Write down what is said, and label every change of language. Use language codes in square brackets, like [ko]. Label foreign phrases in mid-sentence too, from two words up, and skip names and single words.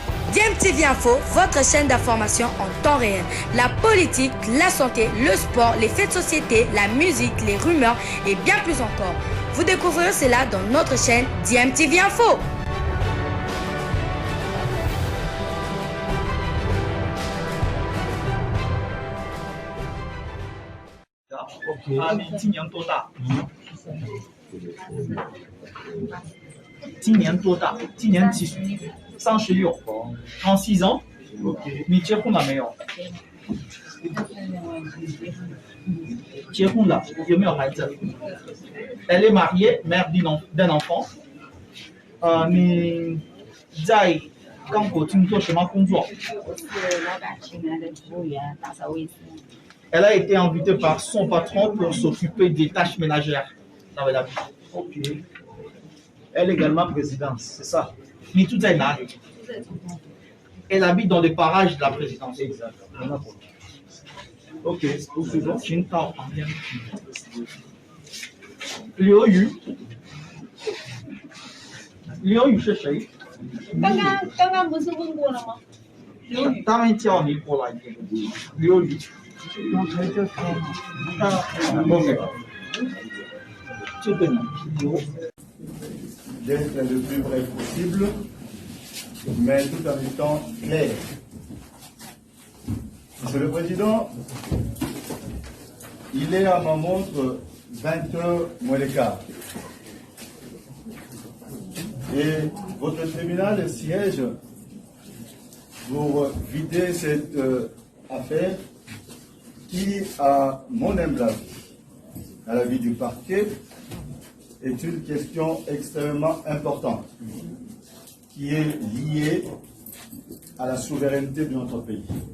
[fr] DMTV Info, votre chaîne d'information en temps réel. La politique, la santé, le sport, les faits de société, la musique, les rumeurs et bien plus encore. Vous découvrirez cela dans notre chaîne DMTV Info. OK。 [zh] 你今年多大？今年多大？今年几岁？36。36 ans。OK。你结婚了没有？结婚了，有没有孩子 ？ [fr] Elle est mariée, mère d'un enfant。 [zh] 你在刚果金做什么工作？我是老板请来的服务员，打扫卫生。 [fr] Elle a été invitée par son patron pour s'occuper des tâches ménagères dans la vie. Ok. Elle est également présidente, c'est ça? Mais tout est là. Elle habite dans les parages de la présidence. Exactement. Ok, poursuivons. [zh] 寻到旁边。刘宇是谁？刚刚不是问过了吗？刘宇。他们叫你过来。刘宇。OK。这个刘。 [fr] D'être le plus vrai possible, mais tout en étant clair. Monsieur le Président, il est à ma montre 20h moins le quart. Et votre tribunal siège pour vider cette affaire qui, à mon humble avis, à l'avis du parquet, est une question extrêmement importante qui est liée à la souveraineté de notre pays.